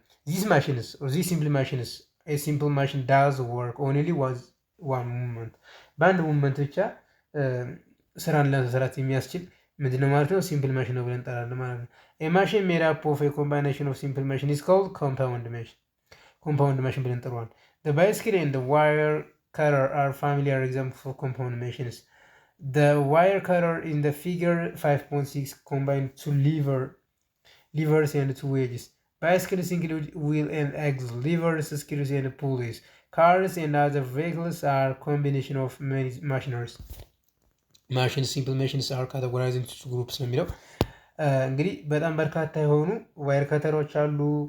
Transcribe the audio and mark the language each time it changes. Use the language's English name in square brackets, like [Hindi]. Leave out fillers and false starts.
[English] ዚስ ማሽንስ ኦር ዚስ ሲምፕል ማሽንስ a simple machine does work only with one movement። [Amharic] በአንድ ሙቭመንት ብቻ ስራን ለመስራት የሚያስችል ምንድነው ማለት ነው? ሲምፕል ማሽን ነው ብለን እንጠራለን ማለት ነው። [English] a machine made up of a combination of simple machine is called compound machine። compound machine [Amharic] ብለን እንጠራዋለን። [English] the bicycle and the wire cutter are familiar examples of compound machines። the wire cutter in the figure 5.6 combine two levers and two wedges. Bicycles include wheel and axle, levers, screws and pulleys. Cars and other vehicles are combination of many machineries. Machines, simple machines are categorized into two groups ነው የሚለው። [Amharic] እንግዲህ በጣም በርካታ የሆኑ ዋየር ከተሮች አሉ።